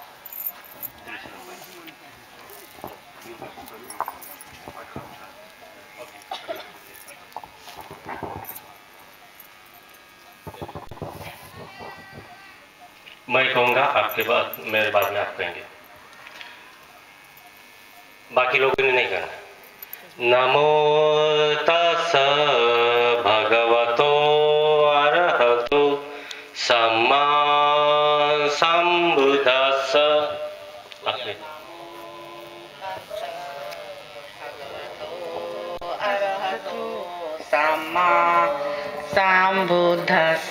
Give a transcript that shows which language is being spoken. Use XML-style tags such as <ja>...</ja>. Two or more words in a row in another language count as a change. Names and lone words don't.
<hi>मैं कहूँगा, आपके बाद मेरे बाद में आप कहेंगे। बाकी लोगों ने नहीं कहना।</hi> <pi>नमो तस् भगवतो अरहतो सम्मा संबुद्धस्स। सम्मा संबुद्धस्स।</pi>